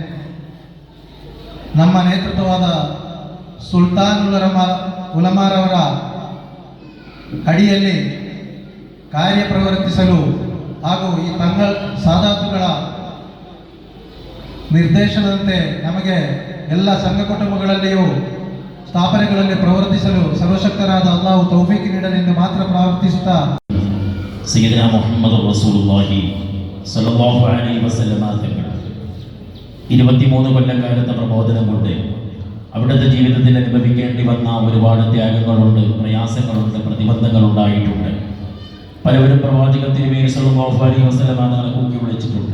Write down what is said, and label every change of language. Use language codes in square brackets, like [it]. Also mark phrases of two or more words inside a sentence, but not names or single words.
[kn] ನಮ್ಮ ನೇತೃತ್ವವಾದ ಸುಲ್ತಾನ್ ಉಲಮಾರವರ ಅಡಿಯಲ್ಲಿ ಕಾರ್ಯಪ್ರವರ್ತಿಸಲು ಹಾಗೂ ಈ ತಂಗಳ ಸಾದಾತುಗಳ ನಿರ್ದೇಶನದಂತೆ ನಮಗೆ ಎಲ್ಲ ಸಂಘ ಕುಟುಂಬಗಳಲ್ಲಿಯೂ ಸ್ಥಾಪನೆಗಳಲ್ಲಿ ಪ್ರವರ್ತಿಸಲು ಸರ್ವಶಕ್ತರಾದ ಅಲ್ಲಾಹು ತೌಫೀಕ್ ನೀಡಲೆಂದು ಮಾತ್ರ ಪ್ರಾರ್ಥಿಸುತ್ತಾ [ar] سيدنا محمد رسول الله صلى الله عليه وسلم [ml] തങ്ങൾ 23 കൊല്ലക്കാലത്തെ പ്രബോധനം കൊണ്ട് അവിടുത്തെ ജീവിതത്തിൽ അനുഭവിക്കേണ്ടി വന്ന ഒരുപാട് ത്യാഗങ്ങളുണ്ട്, പ്രയാസങ്ങളുണ്ട്, പ്രതിബന്ധങ്ങളുണ്ടായിട്ടുണ്ട്. പലവരും പ്രവാചക തിരുമേനി [ar] صلى الله عليه وسلم [ml] തങ്ങളെ കൂക്കി വിളിച്ചിട്ടുണ്ട്.